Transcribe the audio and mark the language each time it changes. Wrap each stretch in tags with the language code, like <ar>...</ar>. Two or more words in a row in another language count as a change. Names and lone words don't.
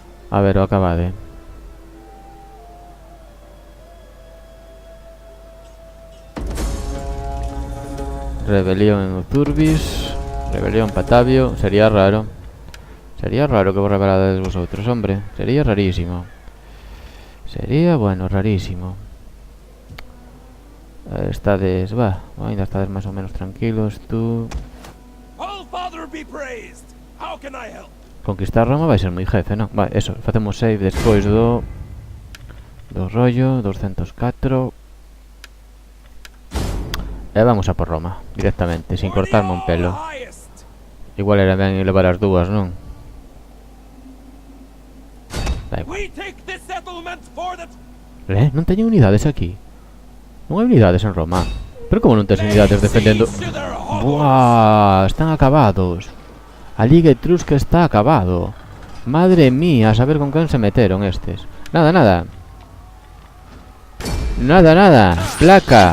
<gl>A ver, o acabade. Rebelión en Uturbis. Rebelión Patavio. Sería raro. Sería raro que vos revelades</gl> <es>vosotros, hombre.</es> <gl>Sería rarísimo. Sería, bueno, rarísimo. Estades, va, ainda estades máis ou menos tranquilos, tú.</gl> <en>All Father be praised. How can I help?</en> <gl>Conquistar Roma vai ser moi jefe, non? Vai, eso, facemos save despois do rollo, 204.</gl> <es>E vamos a por Roma, directamente, sin cortarme un pelo.</es> <gl>Igual era ben levar as dúas, non? Da igual.</gl> <en>We take this settlement for the</en> <gl>Non teñen unidades aquí. Non hai unidades en Roma. Pero como non tes unidades defendendo? Buah, están acabados. A Liga Etrusca está acabado.</gl> <es>Madre mía,</es> <gl>a saber con quen se meteron estes. Nada, nada. Nada, nada. Placa.</gl>